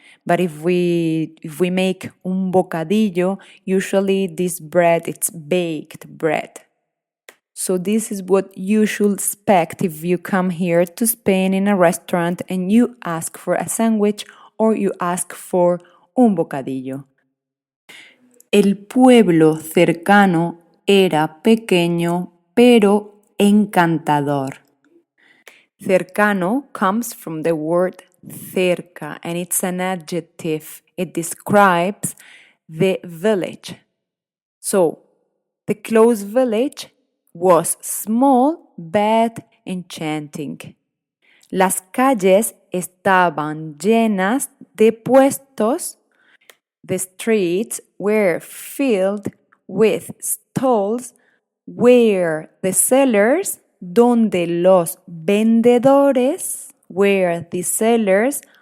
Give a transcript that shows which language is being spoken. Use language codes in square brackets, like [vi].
[en] But if we make un bocadillo, usually this bread, it's baked bread. So this is what you should expect if you come here to Spain in a restaurant and you ask for a sandwich or you ask for un bocadillo. [es] El pueblo cercano era pequeño pero encantador. [en] Cercano comes from the word cerca and it's an adjective. It describes the village. So, the close village was small but enchanting. [es] Las calles estaban llenas de puestos. [en] The streets were filled with stalls where the sellers, [es] donde los vendedores, [en] where the sellers